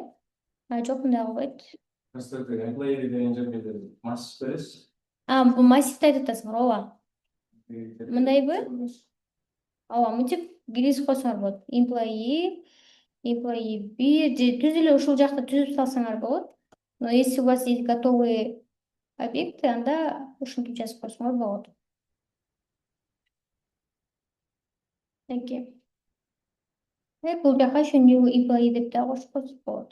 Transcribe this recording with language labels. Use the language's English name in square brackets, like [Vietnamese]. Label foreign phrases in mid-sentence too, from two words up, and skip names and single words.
[Kyrgyz] Жок, мындай кылбайт. Бул массивди айтып атасыңар, ооба. Мындайбы? Ооба, мынтип киргизип койсоңор болот. Employee 1 же түз эле ушул жакта түзүп салсаңар болот. [Russian] Но если у вас есть готовые объекты, [Kyrgyz] анда ушинтип жазып койсоңор болот. Бул жака ошо [English] new employee [Kyrgyz] деп да кошуп койсок болот.